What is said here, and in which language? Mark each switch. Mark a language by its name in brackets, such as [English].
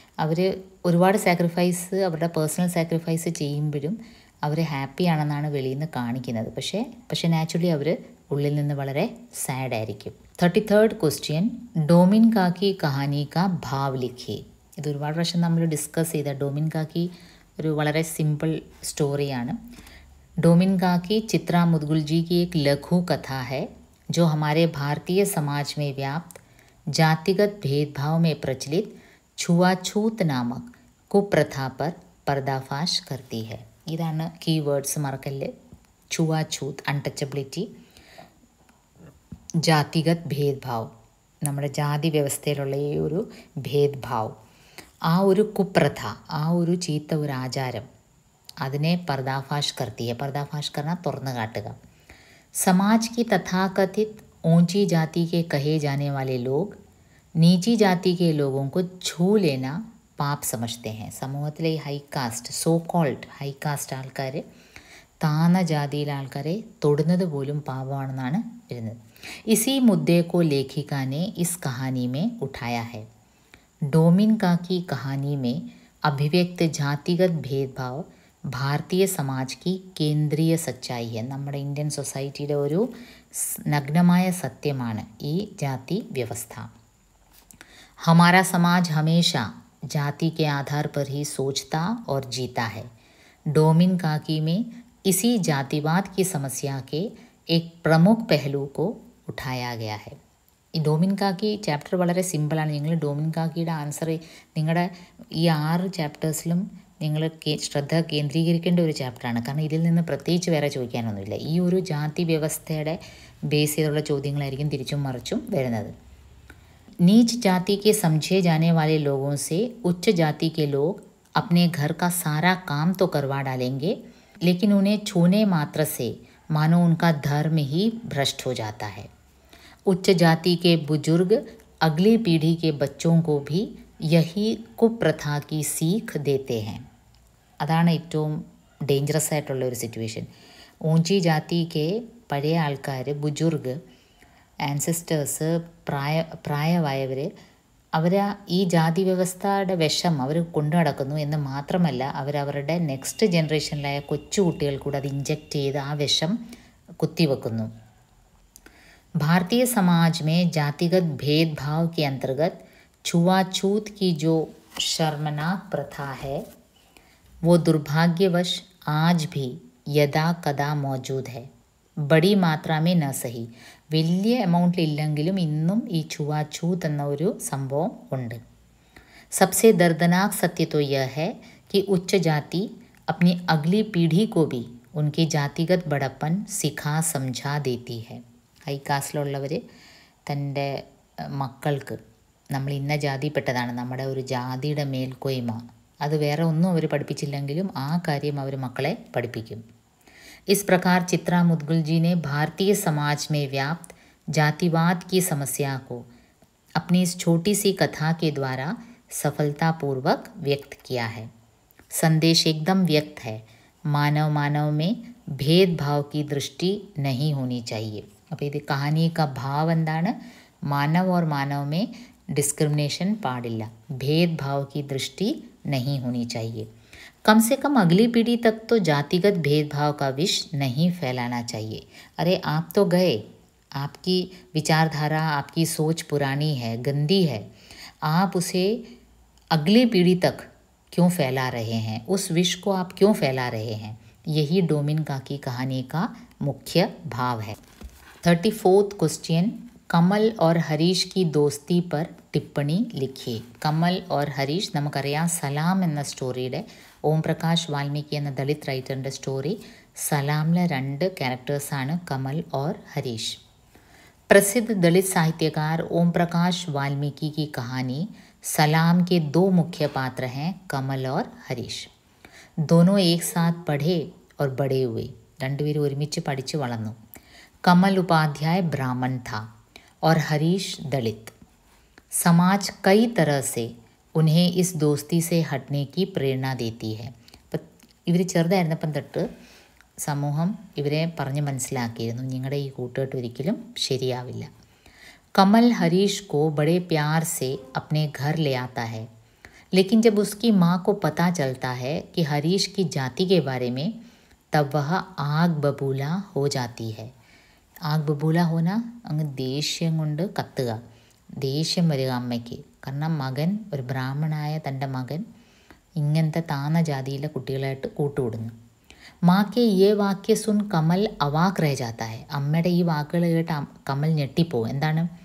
[Malayalam] അവർ ഒരുപാട് സാക്രിഫൈസ്, അവരുടെ personal sacrifice ചെയ്യുമ്പോഴും അവർ ഹാപ്പിയാണെന്നാണ് വെളിയിൽ നിന്ന് കാണിക്കുന്നത്. പക്ഷേ നാച്ചുറലി അവർ ഉള്ളിൽ നിന്ന് വളരെ സാഡായിരിക്കും. [Hindi] 33rd ക്വസ്റ്റ്യൻ, ഡോമിൻ കാക്കി കഹാനി കാ ഭാവ് ലിഖേ. [Malayalam] ഇത് ഒരുപാട് പ്രാവശ്യം നമ്മൾ ഡിസ്കസ് ചെയ്ത ഡോമിൻ കാക്കി ഒരു വളരെ സിമ്പിൾ സ്റ്റോറിയാണ്. [Hindi] डोमिन काकी चित्रा मुदगुल जी की एक लघु कथा है जो हमारे भारतीय समाज में व्याप्त जातिगत भेदभाव में प्रचलित छुआछूत नामक कुप्रथा पर पर्दाफाश करती है. [Malayalam] ഇതാണ് കീവേഡ്സ് മറക്കല്ല്. छुआछूत അൺടച്ചബിലിറ്റി, ജാതിഗത് ഭേദ്ഭാവ് നമ്മുടെ ജാതി വ്യവസ്ഥയിലുള്ള ഈ ഒരു ഭേദ്ഭാവ്, ആ ഒരു കുപ്രഥ, ആ ഒരു ചീത്ത ഒരു ആചാരം, അതിനെ [Hindi] पर्दाफाश करती है. पर्दाफाश करना [Malayalam] തുറന്നു കാട്ടുക. [Hindi] समाज की तथाकथित ऊंची जाति के कहे जाने वाले लोग नीची जाति के लोगों को छू लेना पाप समझते हैं. [Malayalam] സമൂഹത്തിലെ ഈ high cast, so called high cast ആൾക്കാർ താന്ന ജാതിയിലെ ആൾക്കാരെ തൊടുന്നത് പോലും പാപമാണെന്നാണ് വരുന്നത്. [Hindi] इसी मुद्दे को लेखिका ने इस कहानी में उठाया है. डोमिन काकी कहानी में अभिव्यक्त जातिगत भेदभाव ഭാരതീയ സമാജ് കി കേന്ദ്രീയ സച്ചായി है. [Malayalam] നമ്മുടെ ഇന്ത്യൻ സൊസൈറ്റിയുടെ ഒരു നഗ്നമായ സത്യമാണ് ഈ ജാതി വ്യവസ്ഥ. [Hindi] हमारा समाज हमेशा जाति के आधार पर ही सोचता और जीता है. डोमिन काकी में इसी जातिवाद की समस्या के एक प्रमुख पहलू को उठाया गया है. [Malayalam] ഈ ഡോമിൻ കാക്കി ചാപ്റ്റർ വളരെ സിമ്പിളാണ്. നിങ്ങൾ ഡോമിൻ കാക്കിയുടെ ആൻസർ നിങ്ങളുടെ ഈ 6 ചാപ്റ്റേഴ്സിലും നിങ്ങൾ ശ്രദ്ധ കേന്ദ്രീകരിക്കേണ്ട ഒരു ചാപ്റ്ററാണ്. കാരണം ഇതിൽ നിന്ന് പ്രത്യേകിച്ച് വേറെ ചോദിക്കാനൊന്നുമില്ല. ഈ ഒരു ജാതി വ്യവസ്ഥയുടെ ബേസ് ചെയ്തുള്ള ചോദ്യങ്ങളായിരിക്കും തിരിച്ചും മറിച്ചും വരുന്നത്. [Hindi] नीच जाति के समझे जाने वाले लोगों से उच्च जाति के लोग अपने घर का सारा काम तो करवा डालेंगे, लेकिन उन्हें छूने मात्र से मानो उनका धर्म ही भ्रष्ट हो जाता है. उच्च जाति के बुजुर्ग अगली पीढ़ी के बच्चों को भी यही कुप्रथा की सीख देते हैं. [Malayalam] അതാണ് ഏറ്റവും ഡേഞ്ചറസ് ആയിട്ടുള്ള ഒരു സിറ്റുവേഷൻ. ഊഞ്ചി ജാതിക്ക് പഴയ ആൾക്കാർ, ബുജുർഗ്, ആൻസിസ്റ്റേഴ്സ് പ്രായമായവർ അവർ ഈ ജാതി വ്യവസ്ഥയുടെ വിഷം അവർ കൊണ്ടു നടക്കുന്നു എന്ന് മാത്രമല്ല അവരവരുടെ നെക്സ്റ്റ് ജനറേഷനിലായ കൊച്ചു കുട്ടികൾ കൂടെ അത് ഇഞ്ചക്റ്റ് ചെയ്ത് ആ വിഷം കുത്തിവെക്കുന്നു. [Hindi] भारतीय समाज में जातिगत भेदभाव के अंतर्गत छुआछूत की जो शर्मनाक प्रथा है वो दुर्भाग्यवश आज भी यदा कदा मौजूद है. बड़ी मात्रा में न सही, [Malayalam] വലിയ എമൗണ്ടിൽ ഇല്ലെങ്കിലും ഇന്നും ഈ छुआछूत എന്ന ഒരു സംഭവം ഉണ്ട്. [Hindi] सबसे दर्दनाक सत्य तो यह है कि उच्च जाति अपनी अगली पीढ़ी को भी उनके जातिगत बड़प्पन सिखा समझा देती है. [Malayalam] ഹൈ കാസ്റ്റിലുള്ളവർ തൻ്റെ മക്കൾക്ക് നമ്മൾ ഇന്ന ജാതിപ്പെട്ടതാണ്, നമ്മുടെ ഒരു ജാതിയുടെ മേൽക്കോയ്മ, അത് വേറെ ഒന്നും അവർ പഠിപ്പിച്ചില്ലെങ്കിലും ആ കാര്യം അവർ മക്കളെ പഠിപ്പിക്കും. [Hindi] इस प्रकार चित्रा मुदगल जी ने भारतीय समाज में व्याप्त जातिवाद की समस्या को अपनी इस छोटी सी कथा के द्वारा सफलतापूर्वक व्यक्त किया है. संदेश एकदम व्यक्त है. मानव मानव में भेदभाव की दृष्टि नहीं होनी चाहिए. [Malayalam] അപ്പോൾ ഇത് [Hindi] കഹാനി കാ ഭാവ് [Malayalam] എന്താണ്? [Hindi] മാനവ് और मानव में डिस्क्रिमिनेशन [Malayalam] പാടില്ല. [Hindi] भेदभाव की दृष्टि नहीं होनी चाहिए. कम से कम अगली पीढ़ी तक तो जातिगत भेदभाव का विष नहीं फैलाना चाहिए. अरे आप तो गए, आपकी विचारधारा, आपकी सोच पुरानी है, गंदी है, आप उसे अगली पीढ़ी तक क्यों फैला रहे हैं? उस विष को आप क्यों फैला रहे हैं? यही डोमिनिका की कहानी का मुख्य भाव है. 34th क्वेश्चन, കമൽ और ഹരീഷ് की दोस्ती पर टिप्पणी लिखिए. [Malayalam] കമൽ और ഹരീഷ്, നമുക്കറിയാം സലാം എന്ന സ്റ്റോറിയുടെ ഓം പ്രകാശ് വാൽമീകി എന്ന ദളിത് റൈറ്ററിൻ്റെ സ്റ്റോറി. സലാമിലെ 2 ക്യാരക്ടേഴ്സാണ് കമൽ और ഹരീഷ്. [Hindi] प्रसिद्ध दलित साहित्यकार ओम प्रकाश वाल्मीकि की कहानी सलाम के 2 मुख्य पात्र हैं, कमल और हरीश. दोनों एक साथ पढ़े और बड़े हुए. [Malayalam] രണ്ടുപേരും ഒരുമിച്ച് പഠിച്ച് വളർന്നു. [Hindi] कमल उपाध्याय ब्राह्मण था और हरीश दलित. समाज कई तरह से उन्हें इस दोस्ती से हटने की प्रेरणा देती है. [Malayalam] ഇവർ ചെറുതായിരുന്നപ്പം തൊട്ട് സമൂഹം ഇവരെ പറഞ്ഞ് മനസ്സിലാക്കിയിരുന്നു, നിങ്ങളുടെ ഈ കൂട്ടുകെട്ട് ഒരിക്കലും ശരിയാവില്ല. [Hindi] कमल हरीश को बड़े प्यार से अपने घर ले आता है, लेकिन जब उसकी माँ को पता चलता है कि हरीश की जाति के बारे में, तब वह आग बबूला हो जाती है. ആഗ് ബബൂല ഹോന, [Malayalam] അങ്ങ് ദേഷ്യം കൊണ്ട് കത്തുക, ദേഷ്യം വരിക അമ്മയ്ക്ക്. കാരണം മകൻ, ഒരു ബ്രാഹ്മണനായ തൻ്റെ മകൻ ഇങ്ങനത്തെ താന്ന ജാതിയിലെ കുട്ടികളായിട്ട് കൂട്ടുകൂടുന്നു. [Hindi] മാക്കെ യേ വാക്യ സുൻ കമൽ അവാക് രഹ ജാത്ത ഹെ. [Malayalam] അമ്മയുടെ ഈ വാക്കുകൾ കേട്ട് കമൽ ഞെട്ടിപ്പോവും. എന്താണ്?